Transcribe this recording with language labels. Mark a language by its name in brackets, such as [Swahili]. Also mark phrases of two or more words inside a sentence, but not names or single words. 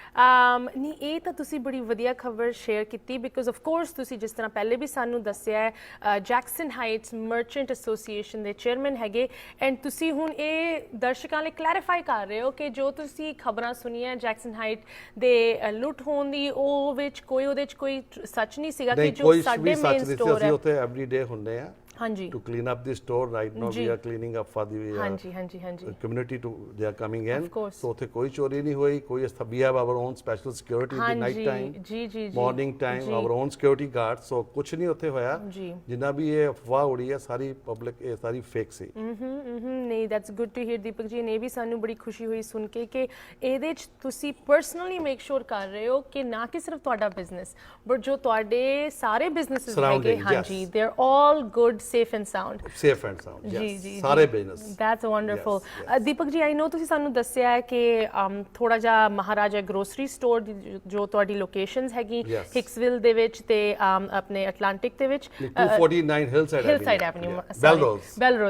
[Punjabi] ਨਹੀਂ ਇਹ ਤਾਂ ਤੁਸੀਂ ਬੜੀ ਵਧੀਆ ਖਬਰ ਸ਼ੇਅਰ ਕੀਤੀ [English] because of course [Punjabi] ਤੁਸੀਂ ਜਿਸ ਤਰ੍ਹਾਂ ਪਹਿਲੇ ਵੀ ਸਾਨੂੰ ਦੱਸਿਆ ਹੈ ਜੈਕਸਨ ਹਾਈਟਸ ਮਰਚੈਂਟ ਐਸੋਸੀਏਸ਼ਨ ਦੇ ਚੇਅਰਮੈਨ ਹੈਗੇ ਐਂਡ ਤੁਸੀਂ ਹੁਣ ਇਹ ਦਰਸ਼ਕਾਂ ਲਈ ਕਲੈਰੀਫਾਈ ਕਰ ਰਹੇ ਹੋ ਕਿ ਜੋ ਤੁਸੀਂ ਖਬਰਾਂ ਸੁਣੀਆਂ ਜੈਕਸਨ ਹਾਈਟ ਦੇ ਲੁੱਟ ਹੋਣ ਦੀ ਉਹ ਵਿੱਚ ਕੋਈ ਉਹਦੇ 'ਚ ਕੋਈ ਸੱਚ ਨਹੀਂ ਸੀਗਾ ਕਿ ਜੋ ਸਾਡੇ [English] main store [Punjabi] ਹੈ ਉੱਥੇ ਐਵਰੀਡੇ ਹੁੰਦੇ ਆ ਹਾਂਜੀ [English] to clean up the store right now we are cleaning up for the [Punjabi] ਹਾਂਜੀ [English] community to they are coming in of course so [Punjabi] ਉੱਥੇ ਕੋਈ ਚੋਰੀ ਨਹੀਂ ਹੋਈ ਕੋਈ [English] we have our own special security in the night time [Punjabi] ਜੀ [English] morning time our own security guard [Punjabi] so ਕੁਝ ਨਹੀਂ ਉੱਥੇ ਹੋਇਆ ਜਿੰਨਾ ਵੀ ਇਹ ਅਫਵਾਹ ਉੜੀ ਹੈ ਸਾਰੀ ਪਬਲਿਕ ਇਹ ਸਾਰੀ ਫੇਕ ਸੀ ਨਹੀਂ [English] that's good to hear [Punjabi] ਦੀਪਕ ਜੀ ਨੇ ਵੀ ਸਾਨੂੰ ਬੜੀ ਖੁਸ਼ੀ ਹੋਈ ਸੁਣ ਕੇ ਕਿ ਇਹਦੇ 'ਚ ਤੁਸੀਂ ਪਰਸਨਲੀ [English] make sure [Punjabi] ਕਰ ਰਹੇ ਹੋ ਕਿ ਨਾ ਕਿ ਸਿਰਫ ਤੁਹਾਡਾ ਬਿਜ਼ਨਸ ਬਟ ਜੋ ਤੁਹਾਡੇ ਸਾਰੇ ਬਿਜ਼ਨੈਸਸ ਹੈਗੇ ਹਾਂਜੀ [English] they are all good safe and sound. safe and sound [Punjabi] ਜੀ [English] ਯੈਸ [Punjabi] ਜੀ ਸਾਰੇ ਬਿਜ਼ਨਸ [English] that's wonderful yes. [Punjabi] ਦੀਪਕ ਜੀ [English] I know [Punjabi] ਤੁਸੀਂ ਸਾਨੂੰ ਦੱਸਿਆ ਹੈ ਕਿ ਥੋੜਾ ਜਿਹਾ ਮਹਾਰਾਜਾ ਗਰੋਸਰੀ ਸਟੋਰ ਦੀ ਜੋ ਤੁਹਾਡੀ ਲੋਕੇਸ਼ਨਸ ਹੈਗੀ [English] Yes. [Punjabi] ਹਿਕਸਵਿਲ ਦੇ ਵਿੱਚ ਤੇ ਆਪਣੇ ਅਟਲਾਂਟਿਕ ਦੇ ਵਿੱਚ 249 ਹਿਲਸਾਈਡ ਐਵਨਿਊ ਬੈਲਰੋਜ਼